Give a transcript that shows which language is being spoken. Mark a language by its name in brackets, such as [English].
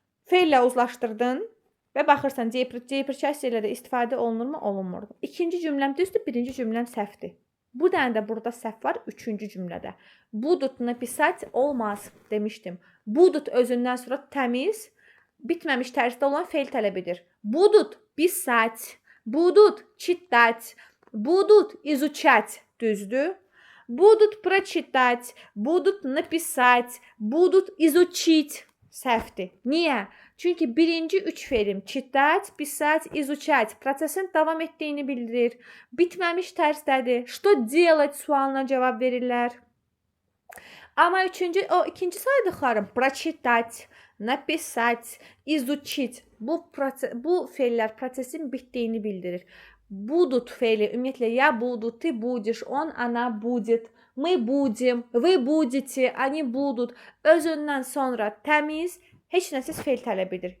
[Azerbaijani] Feillə uzlaşdırdın. Və baxırsan, deprikasiya ilə də istifadə olunurmu? Olunmurdu. İkinci cümləm düzdür, birinci cümləm səhvdir. Bu dənə də burada səhv var, üçüncü cümlədə. [Russian] Budut написать [Azerbaijani] olmaz demişdim. Budut özündən sonra təmiz, bitməmiş tərzdə olan feil tələb edir. [Russian] Budut писать, будут читать, будут изучать. [Azerbaijani] Düzdür. [Russian] Будут прочитать, будут написать, будут изучить. [Azerbaijani] Səhvdir. Niyə? Çünki birinci üç feilim [Russian] çitать, писать, изучать [Azerbaijani] prosesin davam etdiyini bildirir. Bitməmiş tərzdədir. [Russian] Что делать [Azerbaijani] sualına cavab verirlər. Amma ikinci saydıqlarım [Russian] прочитать, написать, изучить. [Azerbaijani] Bu feillər prosesin bitdiyini bildirir. [Russian] Будут [Azerbaijani] feili ümumiyyətlə ya [Russian] буду, ты будешь, он, она будет. Мы будем, вы будете, они будут. [Azerbaijani] Özündən sonra təmiz, heç nəsiz feil tələb edir.